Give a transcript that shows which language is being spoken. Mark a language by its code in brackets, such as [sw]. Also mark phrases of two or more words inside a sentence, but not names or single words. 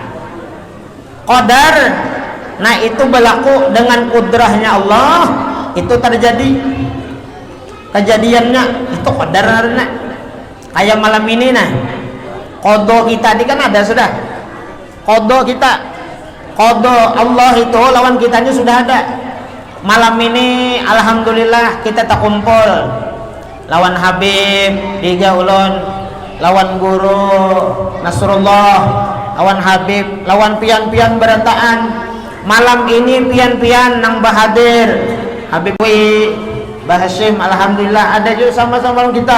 [id] Qadar, nah itu berlaku dengan kudrahnya Allah, itu terjadi kejadiannya, itu qadar karena kayak malam ini. [bjn] Nah, qada kita ini kan ada sudah, qada kita, qada Allah itu lawan kitanya sudah ada. Malam ini alhamdulillah kita tak kumpul lawan Habib Diga Ulun, lawan Guru Nasrullah, lawan Habib, lawan pian-pian berataan. Malam ini pian-pian nang bahadir Habib Wi Bahasim, alhamdulillah ada juga sama-sama kita.